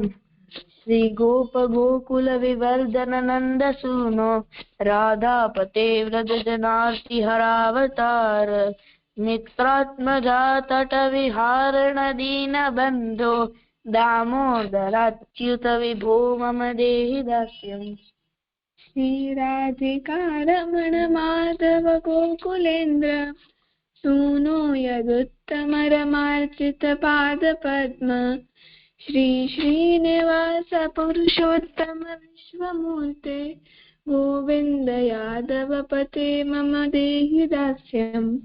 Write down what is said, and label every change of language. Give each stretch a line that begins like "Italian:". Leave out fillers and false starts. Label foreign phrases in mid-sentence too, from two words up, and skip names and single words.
Sanskrit: શ્રી ગોપ ગોકુલ વિવર્ધન નંદ સુનો રાધાપતે વ્રજ જનાર્તિ હરાવતાર મિત્રાત્મજા તટ વિહારણ દીન બંધો દામોદરાચ્યુત વિભો મમ દેહિ દાસ્યમ. શ્રી રાધિકા રમણ માધવ ગોકુલેન્દ્ર सूनो यदुत्तम रमार्चित पाद पद्म श्री श्रीनिवास पुरुषोत्तम विश्वमूर्ते गोविंद यादव पते मम देहि दास्यम्.